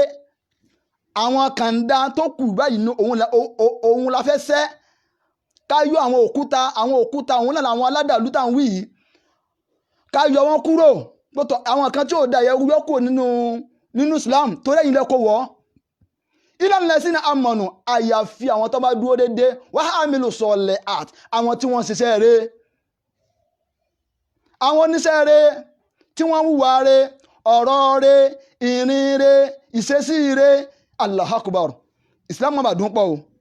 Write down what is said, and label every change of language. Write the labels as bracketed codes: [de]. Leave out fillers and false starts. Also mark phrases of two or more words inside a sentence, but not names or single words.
[yo] àwọn kàńdá tó kù báyìí òun la fẹ́ sẹ́ ká yọ àwọn òkúta òun náà àwọn aládàlú tá à ń wí yìí ká yọ wọn kúrò pọ̀tọ̀ àwọn kan tí ò da yọ kúrò nínú Islam tó rẹ́yìn lẹ́kọ̀ọ́ wọ́ [ar] إلا الذين آمنوا [yo] àyàfi àwọn tó bá dúró dédé [ar] وعملوا الصالحات [yo] àwọn tí wọ́n ṣiṣẹ́ rẹ̀ àwọn oníṣẹ́ rẹ̀ tí wọ́n hùwà rẹ̀ ọ̀rọ̀ rẹ̀ ìrìn rẹ̀ ìṣesí rẹ̀ [ar] الله أكبر [yo] Islam má bàa dún pọ̀ o